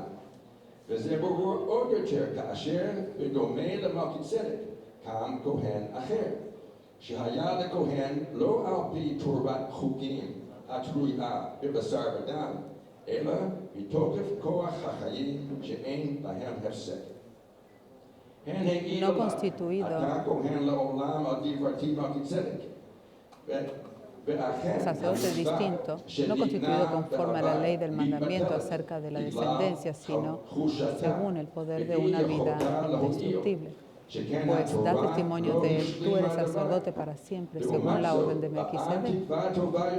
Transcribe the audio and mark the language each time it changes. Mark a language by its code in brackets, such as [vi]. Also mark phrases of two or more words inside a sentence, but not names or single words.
[he] וזה ברור עוד יותר כאשר בדומה למלכי צדק קם כהן אחר, שהיה לכהן לא על פי תורת חוקים התלויה בבשר ודם, אלא מתוקף כוח החיים שאין להם הפסק. [es] No constituido, [he] אתה כהן לעולם על דברתי מלכי צדק. [es] sacerdote distinto, no constituido conforme a la ley del mandamiento acerca de la descendencia, sino según el poder de una vida indestructible. Pues da testimonio de él, tú eres sacerdote para siempre, según la orden de Melquisedec.